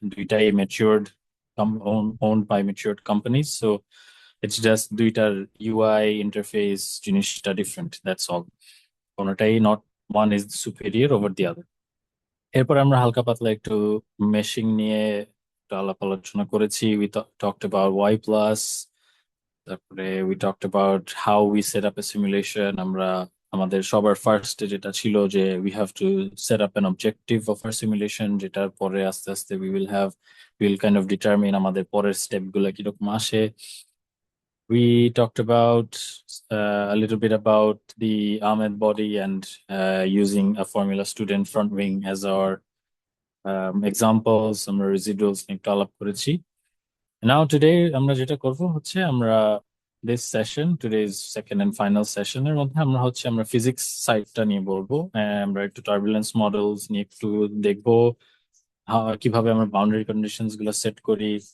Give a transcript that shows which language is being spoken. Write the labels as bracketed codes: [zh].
[en] দুইটাই matured owned by matured companies, so it's just দুইটার UI interface জিনিসটা different, that's all. কোনোটাই not one is superior over the other. [bn] এরপর আমরা হালকা পাতলা একটু মেশিং নিয়ে একটু আলাপ আলোচনা করেছি। [en] we talked about Y plus, [bn] তারপরে [en] we talked about how we set up a simulation. [bn] আমরা আমাদের সবার ফার্স্ট যেটা ছিল যে [en] we have to set up an objective of our simulation, [bn] যেটার পরে আস্তে আস্তে [en] we will kind of determine [bn] আমাদের পরের স্টেপ গুলো কিরকম আসে। [en] We talked about a little bit about the Ahmed body and using a Formula Student front wing as our examples. [bn] আমরা residuals নিয়ে একটু আলাপ করেছি। [en] Now today [bn] আমরা যেটা করব হচ্ছে আমরা [en] this session, today's second and final session [bn] এর মধ্যে আমরা ফিজিক্স সাইডটা নিয়ে বলবো। আমরা একটু টার্বুলেন্স মডেলস নিয়ে একটু দেখবো, কিভাবে আমরা বাউন্ডারি কন্ডিশনস গুলো সেট করি।